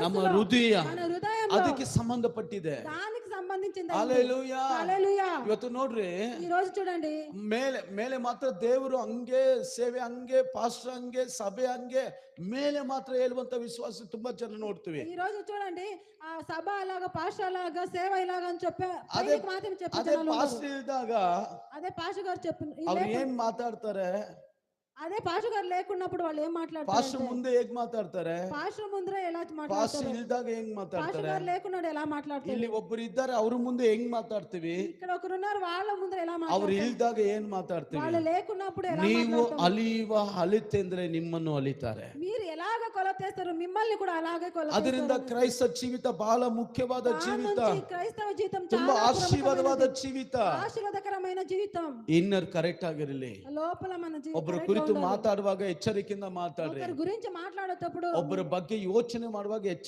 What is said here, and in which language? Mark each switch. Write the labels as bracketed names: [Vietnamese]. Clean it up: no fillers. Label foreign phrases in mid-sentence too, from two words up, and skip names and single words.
[Kannada] ನಮ್ಮ ಹೃದಯ ಅದಕ್ಕೆ ಸಂಬಂಧಪಟ್ಟಿದೆ. [Telugu] దానికి సంబంధించింది. హల్లెలూయా. హల్లెలూయా. [Kannada] ಇವತ್ತು ನೋಡ್ರಿ, [Telugu] ఈ రోజు చూడండి, [Kannada] ಮೇಲೆ ಮಾತ್ರ ದೇವರು ಹಂಗೆ, ಸೇವೆ ಹಂಗೆ, ಪಾಸ್ಟರ್ ಹಂಗೆ, ಸಭೆ ಹಂಗೆ ಮೇಲೆ ಮಾತ್ರ ಹೇಳುವಂತ ವಿಶ್ವಾಸ ತುಂಬಾ ಜನ ನೋಡ್ತೀವಿ. [Telugu] ఈ రోజు చూడండి, ఆ సభ అలాగా, పాస్టర్ అలాగా, సేవ ఇలాగా అని చెప్పే మాత్రం చెప్పే [Kannada] ಅದೇ ಪಾಸ್ಟರ್ ಇದ್ದಾಗ [Telugu] అదే పాస్టర్ గారు చెప్పిన [Kannada] ಅವ್ರು ಏನ್ ಮಾತಾಡ್ತಾರೆ, [Telugu] అదే పాస్టర్ గారు లేకున్నప్పుడు వాళ్ళు ఏం మాట్లాడతారు? [Kannada] ಪಾಸ್ಟರ್ ಮುಂದೆ ಹೇಗ್ ಮಾತಾಡ್ತಾರೆ, [Telugu] పాస్టర్ ముందర ఎలా మాట్లాడతారు, [Kannada] ಪಾಸ್ಟರ್ ಇಲ್ದಾಗ ಹೆಂಗ್ [Telugu] పాస్టర్ [Kannada] ಮಾತಾಡ್ತಾರೆ, [Telugu] గారు లేకున్నాడు ఎలా మాట్లాడతారు? [Kannada] ಇಲ್ಲಿ ಒಬ್ಬರು ಇದ್ದಾರೆ ಅವ್ರ ಮುಂದೆ ಹೆಂಗ್ ಮಾತಾಡ್ತೀವಿ, [Telugu] ఇక్కడ ఒకరు ఉన్నారు వాళ్ళ ముందర ఎలా [Kannada] ಅವ್ರು [Telugu] మాట్లాడతారు? [Kannada] ಇಲ್ದಾಗ ಏನ್ ಮಾತಾಡ್ತೀವಿ. [Telugu] వాళ్ళు లేకున్నప్పుడు ఎలా [Kannada] ನೀವು [Telugu] మాట్లాడతారు? [Kannada] ಅಲಿಯುವ ಅಲಿತೆಂದ್ರೆ ನಿಮ್ಮನ್ನು ಅಲಿತಾರೆ. [Telugu] మీరు ఎలాగ కొలతేస్తారు, మిమ్మల్ని కూడా అలాగే కొలతేస్తారు. [Kannada] ಅದರಿಂದ ಕ್ರೈಸ್ತ ಜೀವಿತ ಬಹಳ ಮುಖ್ಯವಾದ ಜೀವಿತ, [Telugu] క్రైస్తవ జీవితం [Kannada] ತುಂಬಾ [Telugu] చాలా [Kannada] ಆಶೀರ್ವಾದವಾದ ಜೀವಿತ. [Telugu] ఆశీర్వాదకరమైన జీవితం. [English] inner correct [Kannada] ಆಗಿರಲಿ. [Telugu] లోపల మన జీవితం [Kannada] ಒಬ್ಬರ ಕುರಿತು ಮಾತಾಡುವಾಗ ಎಚ್ಚರಿಕೆಯಿಂದ ಮಾತಾಡ್ರಿ. [Telugu] గురించి మాట్లాడేటప్పుడు, [Kannada] ಒಬ್ಬರ ಬಗ್ಗೆ ಯೋಚನೆ ಮಾಡುವಾಗ ಎಚ್ಚರಿಕೆ